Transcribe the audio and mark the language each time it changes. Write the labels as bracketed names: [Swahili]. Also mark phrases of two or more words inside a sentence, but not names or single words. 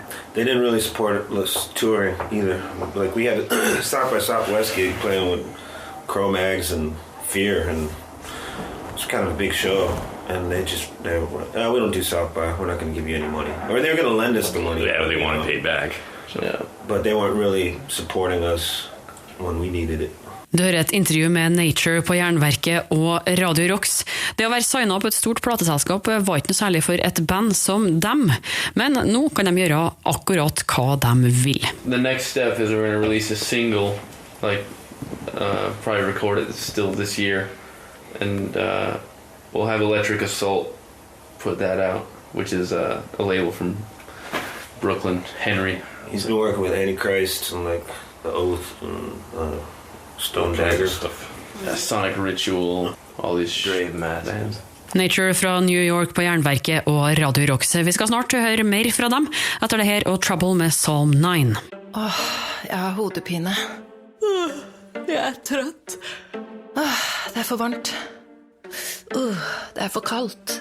[English] they didn't really support us touring either. Like, we had a South by Southwest gig playing with Cro-Mags and Fear, and it was kind of a big show. And they were, we don't do South by, we're not going to give you any money. Or they were going to lend us the money. Yeah, they want to pay back. So. Yeah. But they weren't really supporting us when we needed it. [Norwegian] Du hører et intervju med Natur på Jernverket og Radio Rocks. Det å være signet på et stort plateselskap var ikke noe særlig for et band som dem. Men nå kan de gjøre akkurat hva de vil. [English] The next step is we're going to release a single, like probably record it still this year, and we'll have Electric Assault put that out, which is a label from Brooklyn, Henry. He's been working with Antichrist and like The Oath and Stone Dagger stuff. Yeah, Sonic Ritual, all these Grave Mass bands. [Norwegian] Natur fra New York på Jernverket og Radio Rocks. Vi skal snart høre mer fra dem etter det her og Trouble med Psalm 9. Jeg har hodepine. Jeg er trøtt. Det er for varmt. Det er for kaldt.